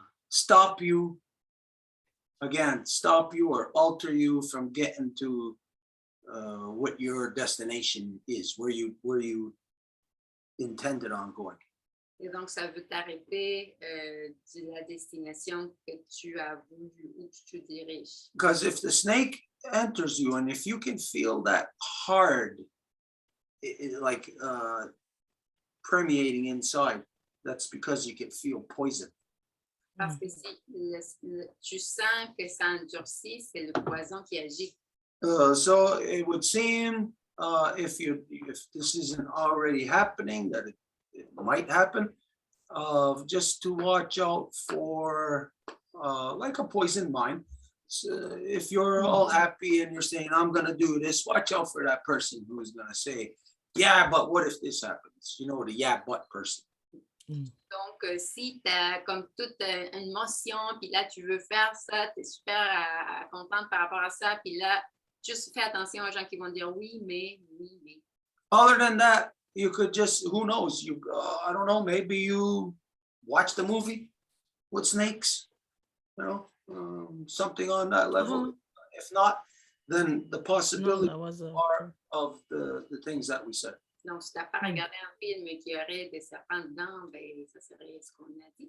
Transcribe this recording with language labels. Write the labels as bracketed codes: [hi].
[en] stop you or alter you from getting to what your destination is, where you intended on going. [fr] Et donc, ça veut t'arrêter de la destination que tu as voulu, où tu te diriges. [en] Because if the snake enters you and if you can feel that hard, like permeating inside, that's because you can feel poison. [fr] Parce que si tu sens que ça endurcit, c'est le poison qui agit. [en] So it would seem if this isn't already happening, that it might happen, just to watch out for like a poison mind. So if you're all happy and you're saying, I'm going to do this, watch out for that person who is going to say, yeah, but what if this happens? You know, the yeah, but person. [fr] Donc, si tu as comme toute une motion, puis là, tu veux faire ça, tu es super contente par rapport à ça, puis là, juste fais attention aux gens qui vont dire oui, mais. [en] Other than that, you could just, who knows, I don't know, maybe you watch the movie with snakes, you know, something on that level. If not, then the possibility are of the things that we said. [fr] Donc, si tu n'as pas regardé un film qui aurait des serpents dedans, ben, ça serait ce qu'on a dit.